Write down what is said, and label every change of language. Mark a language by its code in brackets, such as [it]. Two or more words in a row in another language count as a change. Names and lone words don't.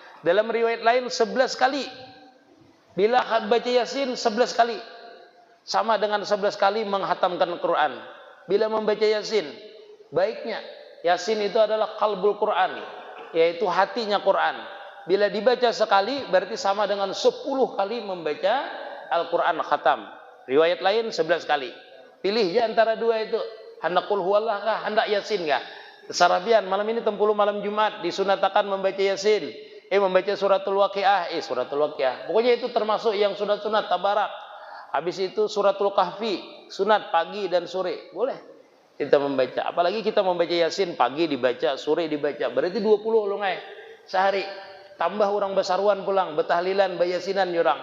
[bjn] Dalam riwayat lain 11 kali. Bila baca Yasin 11 kali sama dengan 11 kali menghatamkan Al-Quran. Bila membaca Yasin, baiknya Yasin itu adalah qalbul Quran, yaitu hatinya Quran. Bila dibaca sekali berarti sama dengan 10 kali membaca Al-Quran khatam. Riwayat lain 11 kali. Pilih ya antara 2 itu. Hendak [ar] qul huwallah [bjn] kah, hendak Yasin kah? Sarabian malam ini 10 malam Jumat disunatakan membaca Yasin. Membaca suratul Waqiah, suratul Waqiah. Pokoknya itu termasuk yang sunat-sunat tabarak. Habis itu suratul Kahfi, sunat pagi dan sore. Boleh kita membaca. Apalagi kita membaca Yasin pagi dibaca, sore dibaca. Berarti 20 longai sehari. Tambah orang basaruan pulang, betahlilan, bayasinan orang.